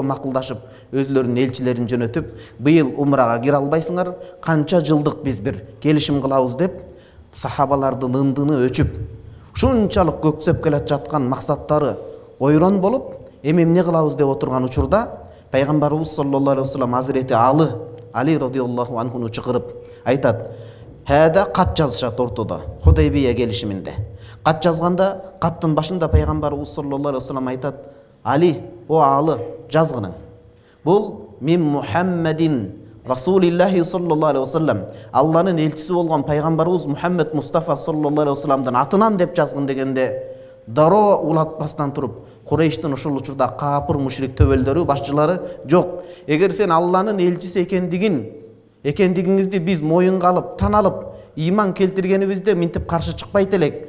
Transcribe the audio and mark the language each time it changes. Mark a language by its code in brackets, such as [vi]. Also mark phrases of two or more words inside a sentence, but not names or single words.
[ky] макулдашып, өзлөрүнүн элчилерин жөнөтүп, быйыл умрага кире албайсыңар, канча жылдык биз бир келишим кылабыз деп, сахабалардын ындыны өчүп, ушунчалык көксөп келе жаткан максаттары ойрон болуп, эми эмне кылабыз деп отурган учурда, пайгамбарыбыз [ar] صلى الله عليه وسلم [ky] Азирети Али [ar] رضي الله عنه [ky] чакырып айтат: "Хада кат жазышат ортодо, Худайбия келишиминде." Кат жазганда, каттын башында пайгамбарыбыз [ar] صلى الله عليه وسلم [ky] айтат: "Али, о Алы, жазгының. [ar] Бул من محمد رسول الله صلى الله عليه وسلم, [ky] Алланын элчиси болгон пайгамбарыбыз Мухаммед Мустафа [ar] صلى الله عليه وسلم [ky] атынан деп жазгын" дегенде, дароо улатпастан туруп, Курейштин ошол учурда капыр мушрик төбөлдөрү, башчылары жок. Эгер сен Алланын элчиси экендигиңизди биз моюнга алып, тан алып, иман келтиргенибизде минтип каршы чыкпайт элек.